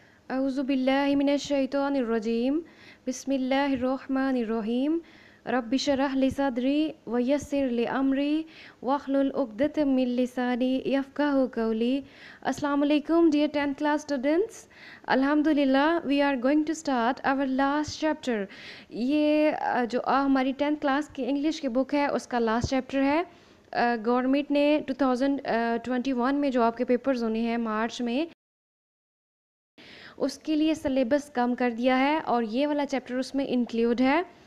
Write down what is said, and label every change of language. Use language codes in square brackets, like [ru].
[ar] أعوذ بالله من الشيطان الرجيم بسم الله الرحمن الرحيم رب اشرح لي صدري ويسر لي أمري واحلل عقدة من لساني يفقهوا قولي. [en] Assalamu alaikum dear 10th class students. Alhamdulillah we are going to start our last chapter. [hi] ये जो हमारी 10th class की English की book है उसका लास्ट चैप्टर है. गवर्नमेंट ने 2021 में जो आपके पेपर्स होने हैं मार्च में उसके लिए सिलेबस कम कर दिया है और ये वाला चैप्टर उसमें इंक्लूड है.